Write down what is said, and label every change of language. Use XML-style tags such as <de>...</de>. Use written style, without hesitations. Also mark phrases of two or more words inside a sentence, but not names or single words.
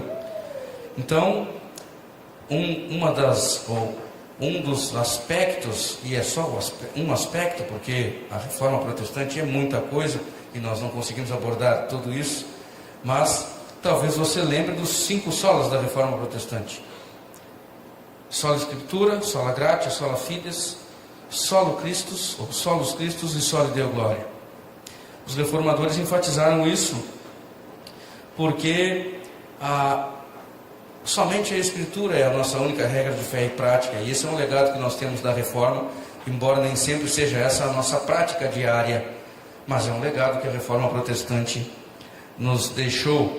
<pt>Então, um dos aspectos, e é só um aspecto, porque a Reforma Protestante é muita coisa e nós não conseguimos abordar tudo isso, mas talvez você lembre dos 5 solas da Reforma Protestante:</pt> <la>sola Scriptura, sola gratia, sola fides, solo Christus, ou solus Christus e soli Deo gloria.</la> <pt>Os reformadores enfatizaram isso porque somente a Escritura é a nossa única regra de fé e prática, e esse é um legado que nós temos da Reforma, embora nem sempre seja essa a nossa prática diária, mas é um legado que a Reforma Protestante nos deixou.</pt>